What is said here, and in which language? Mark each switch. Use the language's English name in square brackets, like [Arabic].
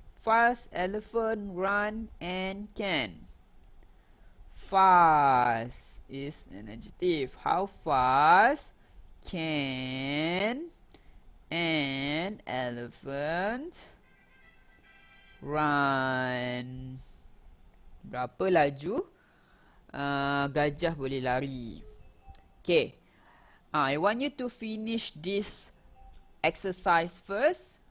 [English] Fast, elephant, run, and can. Fast is an adjective. How fast can an elephant run? [Malay] Berapa laju gajah boleh lari? [English] Okay. I want you to finish this exercise first.